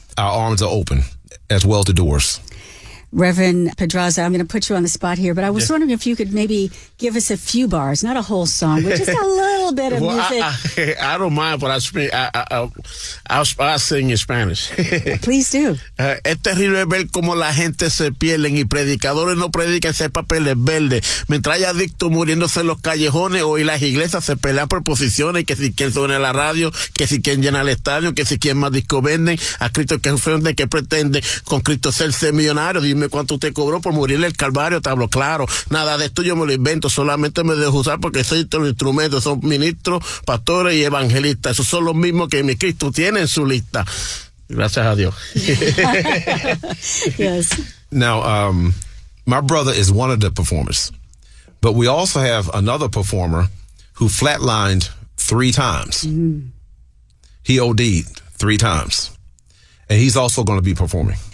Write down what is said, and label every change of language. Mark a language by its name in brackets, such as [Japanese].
[English] Our arms are open, as well as the doors. Reverend Pedraza, I'm going to put you on the spot here, but I was wondering if you could maybe give us a few bars, not a whole song, but just a little bit of music. I don't mind, but I sing in Spanish. Please do. [Spanish] Es terrible ver cómo la gente se pierden y predicadores no predican ese papel es verde. Mientras hay adictos muriéndose en los callejones, hoy las iglesias se pelean por posiciones, que si quieren suena la radio, que si quieren llenar el estadio, que si quieren más disco venden, a Cristo que ofende, que pretende con Cristo ser millonario. Dime cuánto usted cobró por morir en el Calvario, te hablo claro. Nada de esto yo me lo invento, solamente me dejo usar porque soy todo el instrumento. Son ministros, pastores y evangelistas. Esos son los mismos que mi Cristo tiene en su lista. Gracias a Dios. [English] Yes. Now, my brother is one of the performers. But we also have another performer who flatlined 3 times. Mm-hmm. He OD'd 3 times. And he's also going to be performing.